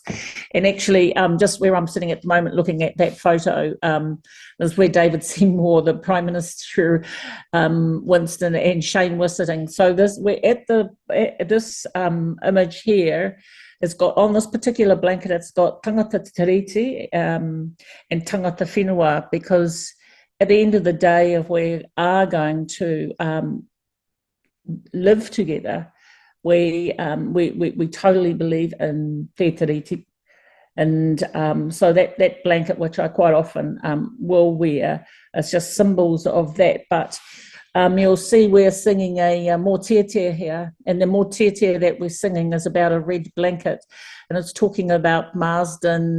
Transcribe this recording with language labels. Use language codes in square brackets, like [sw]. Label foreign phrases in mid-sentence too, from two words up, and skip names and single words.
[en] And actually, just where I'm sitting at the moment looking at that photo, is where David Seymour, the Prime Minister, Winston and Shane were sitting. So we're at this image here. It's got, on this particular blanket, it's got [mi] tangata tiriti [en] and [mi] tangata whenua, [en] because at the end of the day, if we are going to live together, we totally believe in [mi] te tiriti. [en] And so that blanket, which I quite often will wear, is just symbols of that. But you'll see we're singing a mōtiatia here, and the mōtiatia that we're singing is about a red blanket, and it's talking about Marsden.